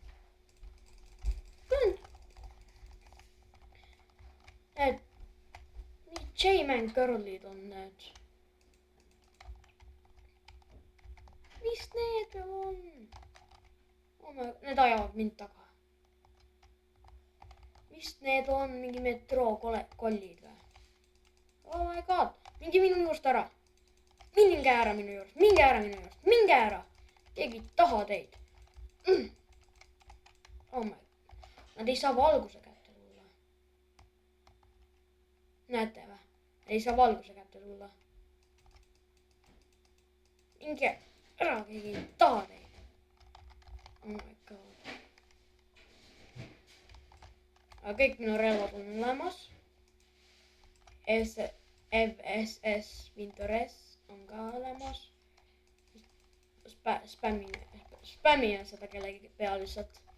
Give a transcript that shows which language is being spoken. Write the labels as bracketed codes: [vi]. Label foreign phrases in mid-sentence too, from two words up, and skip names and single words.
[et] Need J-Man girl'id on need. Mis need veel on? Need ajavad mind taga. Mis need on? Mingi metroo kollid või? [en] Oh my god. [et] Minge minu juurest ära. Minge ära minu juurest. Minge ära. Keegi ei taha teid. [en] Oh my. [et] Nad ei saa valguse kätte tulla. Näete või? Ei saa valguse kätte tulla. Minge ära, keegi ei taha teid. [en] Oh my god. [et] Aga kõik minu relvad on olemas. FSS Vintores on ka olemas. Spämmime seda kellegi peal lihtsalt.